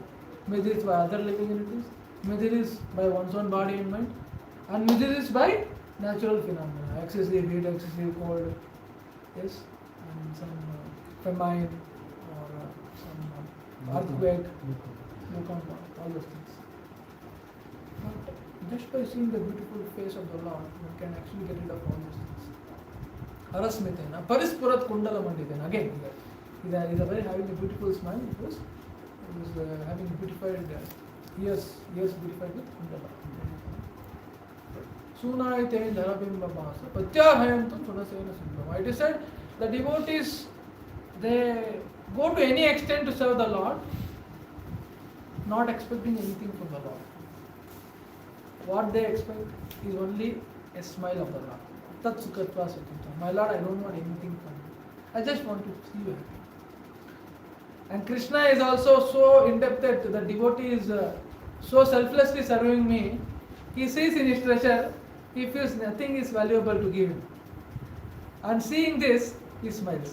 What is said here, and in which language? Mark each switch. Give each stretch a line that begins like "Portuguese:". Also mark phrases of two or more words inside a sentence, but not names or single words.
English: May this by other living entities, may this by one's own body and mind, and may this by natural phenomena, excessive heat, excessive cold, yes, and some famine or some earthquake, all those things. But just by seeing the beautiful face of the Lord, one can actually get rid of all these things.
Sanskrit: Harasmitena, parispurat kundala manditena.
English: Again, he is having a beautiful smile because he is having beautified ears beautified with kundala.
Sanskrit: Sunaite dharabimba bhasa pratyahayantam sunasena sundama.
English: It is said the devotees, they go to any extent to serve the Lord, not expecting anything from the Lord. What they expect is only a smile of the Lord.
Sanskrit: Tat sukhatva sukhatva.
English: My Lord, I don't want anything from you. I just want to see you happy. And Krishna is also so indebted. The devotee is so selflessly serving me. He sees in his treasure, he feels nothing is valuable to give him. And seeing this, he smiles.